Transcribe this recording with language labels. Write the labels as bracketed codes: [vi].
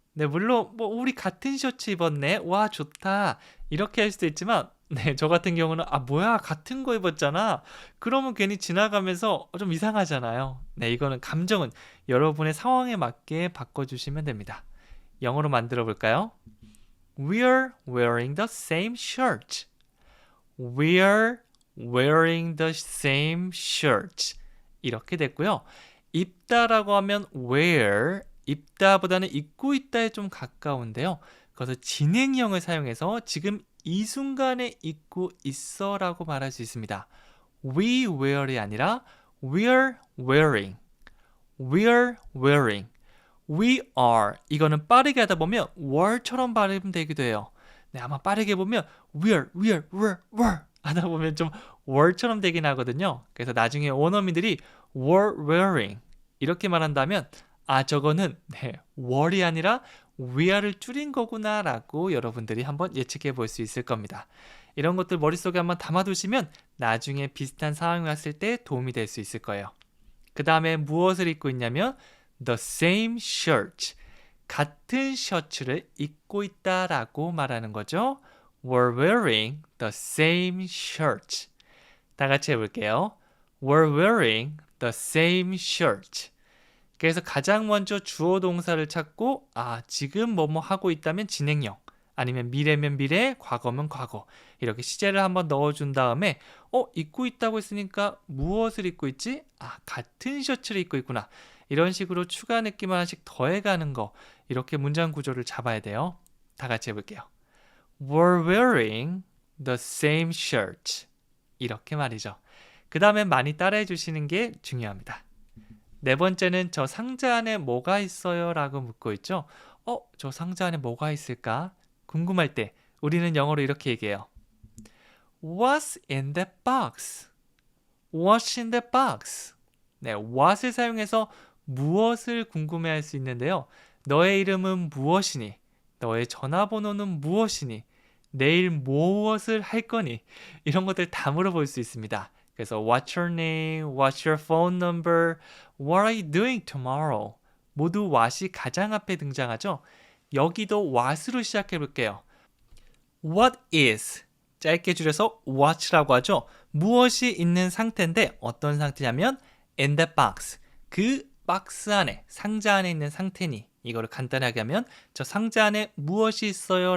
[ko] 네, 물론 뭐 우리 같은 셔츠 입었네. 와, 좋다. 이렇게 할 수도 있지만 저 같은 경우는 뭐야, 같은 거 입었잖아. 그러면 괜히 지나가면서 좀 이상하잖아요. 네, 이거는 감정은 여러분의 상황에 맞게 바꿔주시면 됩니다. 영어로 만들어 볼까요? [en] We're wearing the same shirt. We're wearing the same shirt. [ko] 이렇게 됐고요. 입다라고 하면 wear, 입다보다는 입고 있다에 좀 가까운데요. 그래서 진행형을 사용해서 지금 이 순간에 입고 있어 라고 말할 수 있습니다. [en] We wear [ko] 이 아니라 [en] we're wearing. We're wearing. We are. [ko] 이거는 빠르게 하다 보면 were처럼 발음되기도 해요. 네, 아마 빠르게 보면 we're 하다 보면 좀 were처럼 되긴 하거든요. 그래서 나중에 원어민들이 [en] were wearing [ko] 이렇게 말한다면 저거는 were이 아니라 weare를 줄인 거구나 라고 여러분들이 한번 예측해 볼 수 있을 겁니다. 이런 것들 머릿속에 한번 담아두시면 나중에 비슷한 상황이 왔을 때 도움이 될 수 있을 거예요. 그 다음에 무엇을 입고 있냐면 [en] the same shirt, [ko] 같은 셔츠를 입고 있다라고 말하는 거죠. [en] We're wearing the same shirt. [ko] 다 같이 해볼게요. [en] were wearing the same shirt. [ko] 그래서 가장 먼저 주어 동사를 찾고 지금 뭐뭐 하고 있다면 진행형, 아니면 미래면 미래, 과거면 과거, 이렇게 시제를 한번 넣어준 다음에 입고 있다고 했으니까 무엇을 입고 있지? 같은 셔츠를 입고 있구나. 이런 식으로 추가 느낌 하나씩 더해가는 거, 이렇게 문장 구조를 잡아야 돼요. 다 같이 해볼게요. [en] were wearing the same shirt. [ko] 이렇게 말이죠. 그 다음에 많이 따라해 주시는 게 중요합니다. 네 번째는 저 상자 안에 뭐가 있어요? 라고 묻고 있죠. 저 상자 안에 뭐가 있을까? 궁금할 때 우리는 영어로 이렇게 얘기해요. [en] What's in that box? What's in that box? [ko] 네, what을 사용해서 무엇을 궁금해할 수 있는데요. 너의 이름은 무엇이니? 너의 전화번호는 무엇이니? 내일 무엇을 할 거니? 이런 것들 다 물어볼 수 있습니다. [en] 그래서 What's your name? What's your phone number? What are you doing tomorrow? [ko] 모두 what이 가장 앞에 등장하죠. 여기도 what으로 시작해 볼게요. [en] What is? [ko] 짧게 줄여서 what라고 하죠. 무엇이 있는 상태인데 어떤 상태냐면 [en] in the box. [ko] 그 박스 안에, 상자 안에 있는 상태니, 이거를 간단하게 하면 저 상자 안에 무엇이 있어요?